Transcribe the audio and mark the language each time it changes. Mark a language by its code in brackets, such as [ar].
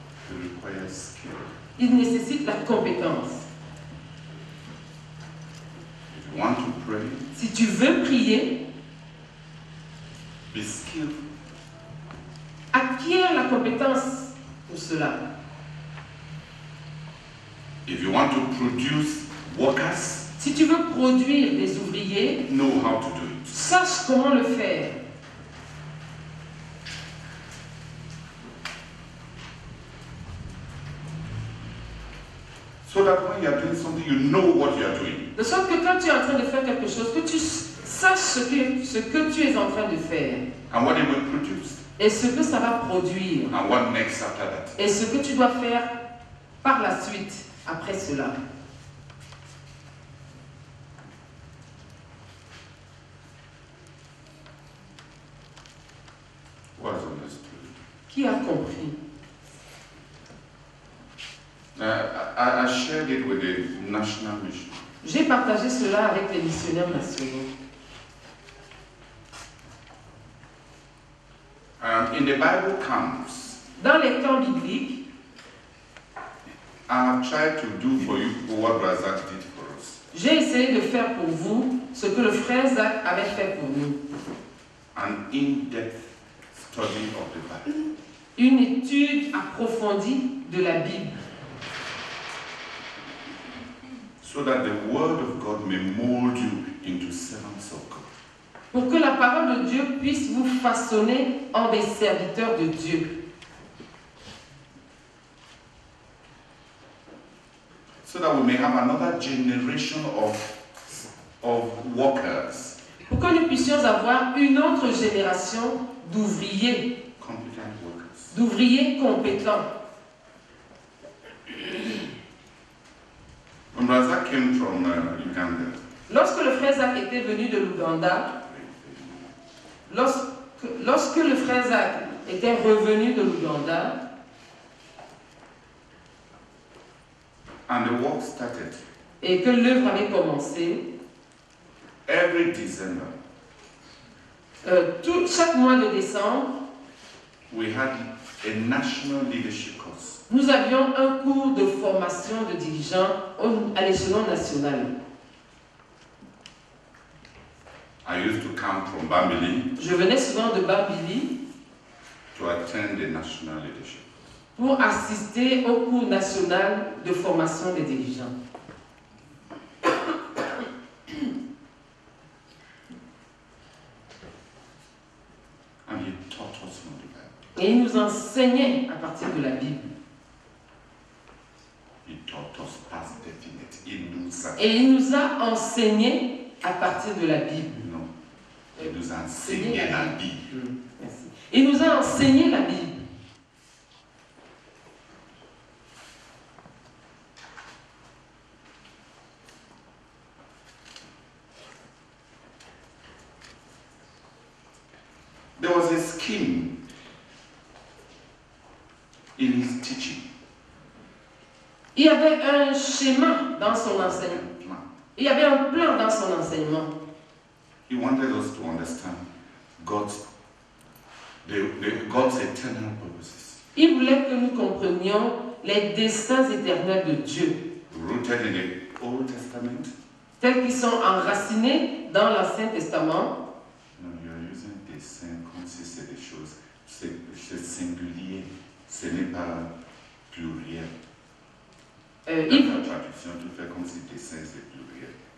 [en] It requires skill. [fr] Il nécessite la compétence. [en] If you want to pray, [fr] Si tu veux prier, [en] be skillful. [fr] acquiert la compétence pour cela. [en] If you want to produce workers, [fr] Si tu veux produire des ouvriers, [en] know how to do it. [fr] sache comment le faire. [en] So that when you are doing something, you know what you are doing. [fr] De sorte que quand tu es en train de faire quelque chose, que tu saches ce que tu es en train de faire [en] And what it will produce. [fr] et ce que ça va produire [en] And what next after that. [fr] et ce que tu dois faire par la suite après cela. [en] Who has understood? [fr] Qui a compris? [en] I shared it with the national mission. [fr] J'ai partagé cela avec les missionnaires nationaux. [en] In the Bible camps, [fr] Dans les camps bibliques, [en] I have tried to do for you what Razak did for us. [fr] j'ai essayé de faire pour vous ce que le frère Zach avait fait pour nous. [en] An in-depth study of the Bible. [fr] Une étude approfondie de la Bible, [en] So that the word of God may mold you into servants of God. [fr] pour que la parole de Dieu puisse vous façonner en des serviteurs de Dieu. [en] So that we may have another generation of workers, [fr] Pour que nous puissions avoir une autre génération d'ouvriers, [en] competent workers. [fr] d'ouvriers compétents. [en] When Razak came from Uganda, [fr] Lorsque le frère Zach était venu de l'Ouganda, lorsque le frère Zach était revenu de l'Ouganda, [en] and the work started, [fr] et que l'œuvre avait commencé, [en] every December, [fr] chaque mois de décembre, [en] we had a national leadership course. [fr] nous avions un cours de formation de dirigeants à l'échelon national. [en] I used to come from Bambili [fr] Je venais souvent de Bambili [en] to attend the national leadership. [fr] pour assister au cours national de formation des dirigeants. [en] And he taught us from the Bible. [fr] Et il nous enseignait à partir de la Bible. [en] He taught us past definite. He knew that. [fr] Et il nous a enseigné à partir de la Bible. [en] You know, [fr] qui nous a enseigné la Bible. Merci. Il nous a enseigné la Bible. [en] There was a scheme in his teaching. [fr] Il y avait un schéma dans son enseignement. Il y avait un plan dans son enseignement. [en] He wanted us to understand God's eternal purposes, [fr] Il voulait que nous comprenions les desseins éternels de Dieu, [en] rooted in the Old Testament. [fr] tels qu'ils sont enracinés dans l'Ancien Testament. [en] No, you're using [fr] dessein comme si c'est des choses, c'est singulier, ce n'est pas pluriel. Dans la traduction, tu fais comme si dessein c'est pluriel.